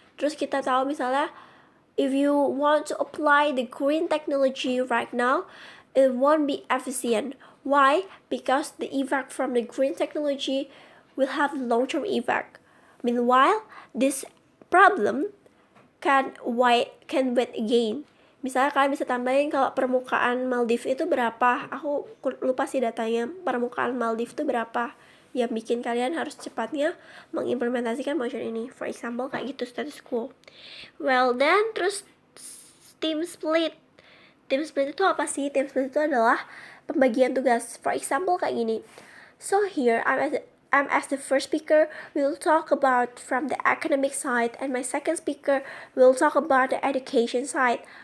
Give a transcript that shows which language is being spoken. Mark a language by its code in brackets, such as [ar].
[id] Terus kita tahu misalnya [en] if you want to apply the green technology right now, it won't be efficient. Why? Because the effect from the green technology will have long-term effect. Meanwhile, this problem can wait again. [id] Misalnya kalian bisa tambahin kalau permukaan Maldives itu berapa. Aku lupa sih datanya. Permukaan Maldives itu berapa yang bikin kalian harus cepatnya mengimplementasikan motion ini. [en] For example [id] kayak gitu [en] status quo. Well then, terus team split. [id] Team split itu apa sih? Team split itu adalah pembagian tugas. [en] For example [id] kayak gini. [en] So here I'm as the first speaker will talk about from the academic side, and my second speaker will talk about the education side.